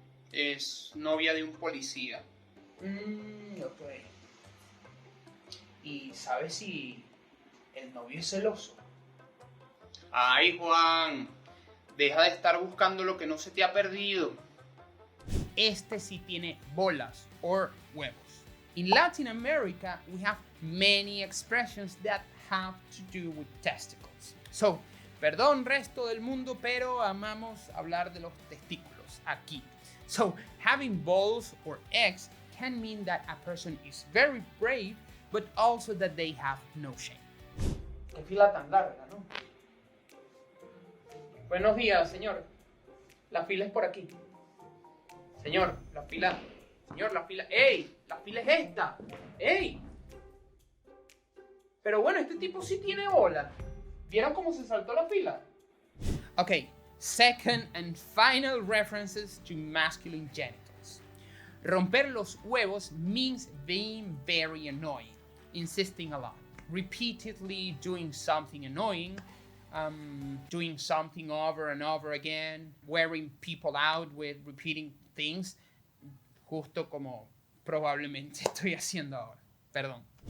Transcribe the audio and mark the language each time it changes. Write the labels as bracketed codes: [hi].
[es] Es novia de un policía. Ok. ¿Y sabes si el novio es celoso? Ay, Juan, deja de estar buscando lo que no se te ha perdido. Este sí tiene bolas or huevos. [en] In Latin America, we have many expressions that have to do with testicles. [es] So, perdón resto del mundo, pero amamos hablar de los testículos aquí. [en] So, having balls or eggs can mean that a person is very brave, but also that they have no shame. [es] Qué fila tan larga, ¿no? Buenos días, señor. La fila es por aquí. Señor, la fila. Señor, la fila. ¡Ey! La fila es esta. ¡Ey! Pero bueno, este tipo sí tiene bola. ¿Vieron cómo se saltó la fila? [en] Okay, second and final references to masculine genitals. Romper los huevos means being very annoying, insisting a lot, repeatedly doing something annoying, doing something over and over again, wearing people out with repeating things, [es] justo como probablemente estoy haciendo ahora. Perdón.